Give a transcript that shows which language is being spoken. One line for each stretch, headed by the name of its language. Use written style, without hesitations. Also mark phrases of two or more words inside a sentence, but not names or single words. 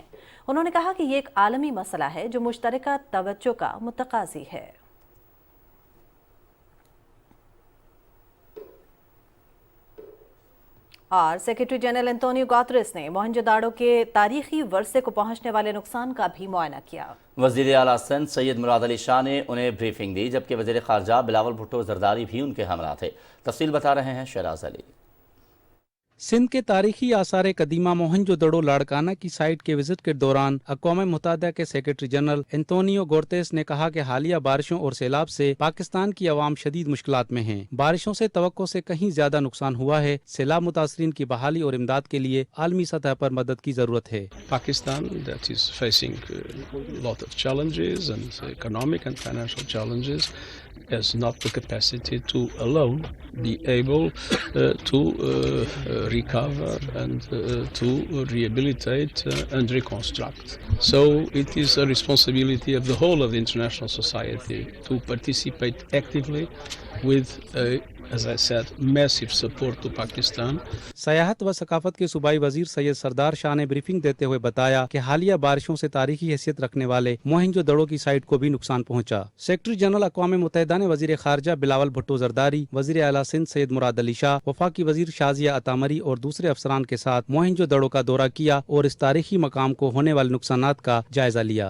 Urdu: انہوں نے کہا کہ یہ ایک عالمی مسئلہ ہے جو مشترکہ توجہ کا متقاضی ہے. اور سیکرٹری جنرل انتونیو گوتریس نے موہنجوداڑو کے تاریخی ورثے کو پہنچنے والے نقصان کا بھی معائنہ کیا. وزیر اعلیٰ سندھ سید مراد علی شاہ نے انہیں بریفنگ دی، جبکہ وزیر خارجہ بلاول بھٹو زرداری بھی ان کے ہمراہ تھے. تفصیل بتا رہے ہیں شراز علی. سندھ کے تاریخی آثار قدیمہ موہنجوداڑو لاڑکانہ کی سائٹ کے وزٹ کے دوران اقوام متحدہ کے سیکرٹری جنرل انتونیو گوتریس نے کہا کہ حالیہ بارشوں اور سیلاب سے پاکستان کی عوام شدید مشکلات میں ہیں. بارشوں سے توقع سے کہیں زیادہ نقصان ہوا ہے۔ سیلاب متاثرین کی بحالی اور امداد کے لیے عالمی سطح پر مدد کی ضرورت ہے.
English: Pakistan that is facing a lot of challenges and economic and financial challenges. has not the capacity to alone be able to recover and to rehabilitate and reconstruct. So it is a responsibility of the whole of the international society to participate actively with as I said, massive support to Pakistan.
Urdu: سیاحت و ثقافت کے صوبائی وزیر سید سردار شاہ نے بریفنگ دیتے ہوئے بتایا کہ حالیہ بارشوں سے تاریخی حیثیت رکھنے والے موہنجوداڑو کی سائٹ کو بھی نقصان پہنچا. سیکرٹری جنرل اقوام متحدہ نے وزیر خارجہ بلاول بھٹو زرداری، وزیر اعلیٰ سندھ سید مراد علی شاہ، وفاقی وزیر شازیہ عطا مری اور دوسرے افسران کے ساتھ موہنجوداڑو کا دورہ کیا اور اس تاریخی مقام کو ہونے والے نقصانات کا جائزہ لیا.